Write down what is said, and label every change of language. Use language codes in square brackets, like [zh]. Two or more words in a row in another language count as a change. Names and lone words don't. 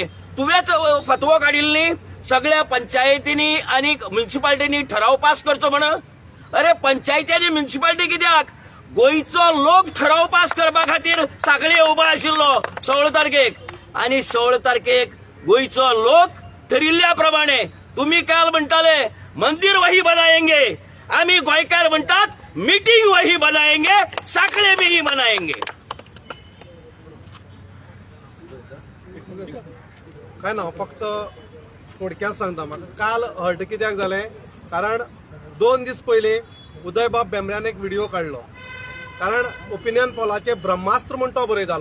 [kok] तुवेच फतवो काडिल्ली सगळ्या पंचायतींनी आणि म्युन्सिपाल्टीनी ठराव पास करचो म्हण. अरे पंचायती आनी म्युन्सिपाल्टी कित्याक? गोंयचो लोक ठराव पास करपा खातीर सांखळे उबो आशिल्लो 16 तारखेक. आणि 16 तारखेक गोंयचो लोक ठरिल्ल्या प्रमाणे तुम्ही काल म्हणटाले [hi] मंदिर वही बनाएंगे, [kok] आम्ही गोंयकार म्हणटात [hi] मीटिंग वही बनाएंगे, सांखळे बी बनाएंगे. [kok] काय ना, फक्त थोडक्यात सांगता. म्हाका काल हर्ट कित्याक जालें, कारण 2 दीस पयलीं उदय बाब भेंब्र्यान एक व्हिडिओ काडलो. कारण ओपिनियन पोलाचे ब्रह्मास्त्र म्हूण तो बरयतालो.